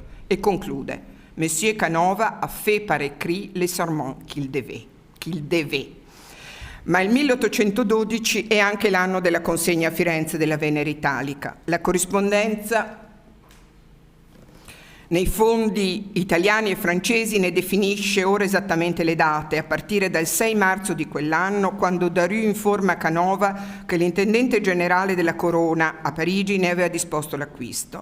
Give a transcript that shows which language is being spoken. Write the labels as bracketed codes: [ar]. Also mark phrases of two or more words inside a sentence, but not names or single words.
[fr] Et conclude, Monsieur Canova a fait par écrit les serments qu'il devait. [it] Ma il 1812 è anche l'anno della consegna a Firenze della Venere Italica. La corrispondenza nei fondi italiani e francesi ne definisce ora esattamente le date, a partire dal 6 marzo di quell'anno, quando Daru informa Canova che l'intendente generale della Corona a Parigi ne aveva disposto l'acquisto.